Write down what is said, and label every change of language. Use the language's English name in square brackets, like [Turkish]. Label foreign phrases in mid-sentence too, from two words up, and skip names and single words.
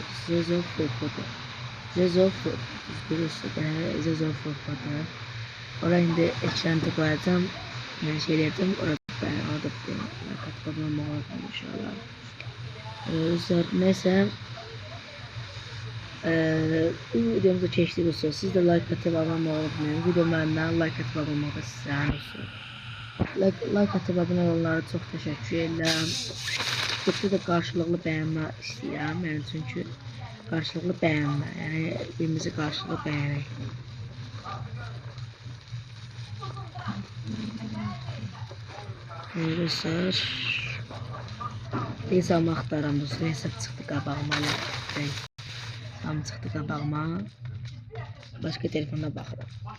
[Turkish] Zezo Fofo'dur. Zezo Fofo'dur. [Azerbaijani] Oraya indi ekranda qoyacağım. Yəni şey eləyəcəm. Orada bir katılmam olacaq inşallah. [Turkish] Neyse. Bu videomuza keçdik dostlar. Siz de like atıp abone olmayı unutmayın. Videolarından like atıp abone olmağı da sizden olsun. Like atıp abone olanlara çok teşekkür ederim. Burada da karşılıklı beğenme istedim. Yani çünkü karşılıklı beğenme. Yani birbirimizi karşılıklı beğenek. Dostlar. [Azerbaijani] Hesabımı axtaram dostlar. Hesab çıxdı qabağıma. Tam çıxdı qabağıma. Başka telefonda baxıram.